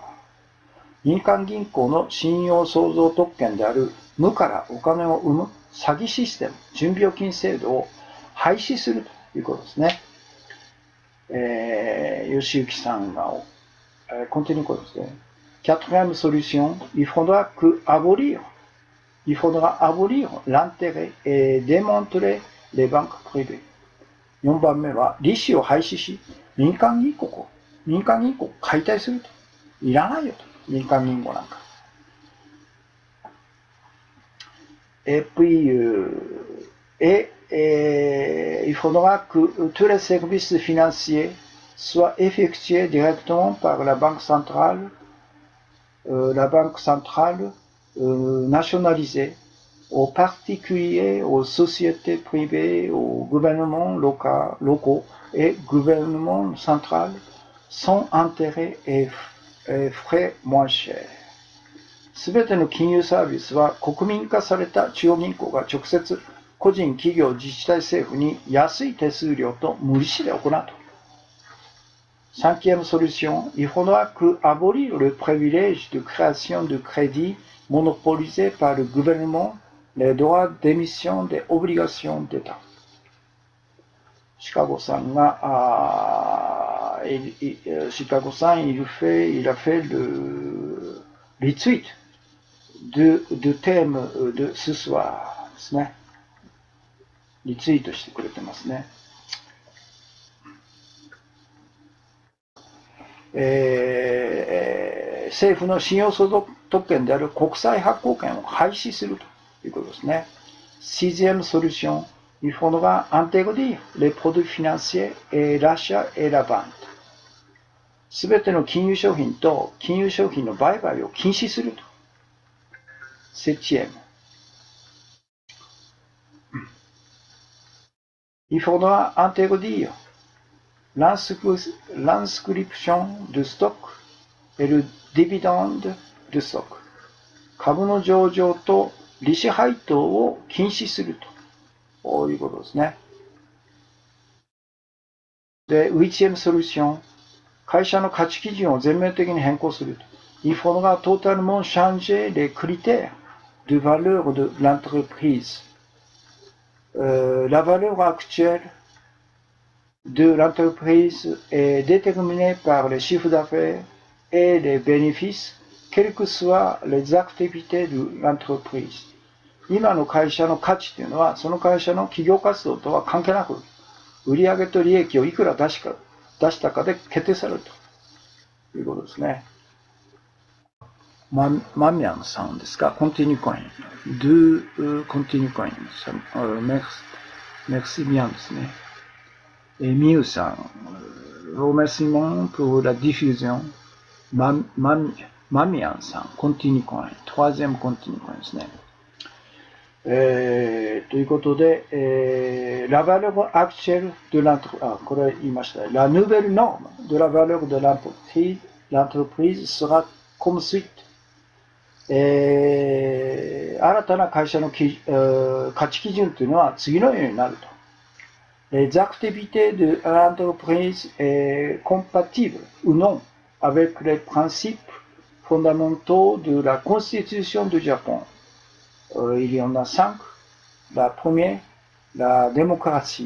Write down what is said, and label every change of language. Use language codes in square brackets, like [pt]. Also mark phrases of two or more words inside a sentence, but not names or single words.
[ja] 民間銀行の信用創造特権である無からお金を生む詐欺システム、準備預金制度を廃止するということですね。 [fr] 吉行さんが、continue quoi, Quatrième solution, il faudra abolir l'intérêt et démanteler les banques privées. [ja] 4 番目は利子を廃止し、民間銀行を解体すると。いらないよと。民間銀行なんか。 [fr] Et puis, il faudra que tous les services financiers soient effectués directement par la banque centrale nationalisée, aux particuliers, aux sociétés privées, aux gouvernements locaux et gouvernements centraux, sans intérêt et frais moins chers. [ja] すべての金融サービスは国民化された中央銀行が直接個人、企業、自治体、政府に安い手数料と無利子で行うと。 [fr] Cinquième solution, il faudra abolir le privilège de création de crédit monopolisé par le gouvernement, les droits d'émission des obligations d'État. シカゴさんが、il a fait le retweet de thème de ce soir [ja] ですね。リツイートしてくれてますね。政府の信用相続特権である国債発行権を廃止するということですね。 [fr] Sixième solution, il faudra interdire les produits financiers et l'achat et la vente. [ja] すべての金融商品と金融商品の売買を禁止すると。Septième. [fr] Il faudra interdire l'inscription de stock et le dividende de stock. [ja] 株の上場と利子配当を禁止すると。こういうことですね。 [fr] で、huitième solution. [ja] 会社の価値基準を全面的に変更すると。 [fr] Il faudra totalement changer les critères de valeur de l'entreprise. La valeur actuelle de l'entreprise est déterminée par les chiffres d'affaires et les bénéfices, quelles que soient les activités de l'entreprise. [ja] 今の会社の価値というのは、その会社の企業活動とは関係なく、売上と利益をいくら出したかで決定されるということですね。マミャンさんですか [fr] Continue coin. Continue coin. Merci bien [ja] ですね。 [fr] ミュウさん、remerciement pour la diffusion. マミャンさん、Continue coin. Troisième Continue coin [ja] ですね。ということで、 [fr] la valeur actuelle de l'entreprise, [ja] これ言いました。 [fr] La nouvelle norme de la valeur de l'entreprise sera comme suite. [ja] 新たな会社の価値基準というのは次のようになると。 [fr] Les activités de l'entreprise est compatible ou non avec les principes fondamentaux de la Constitution du Japon. Il y en a 5. La première, la démocratie.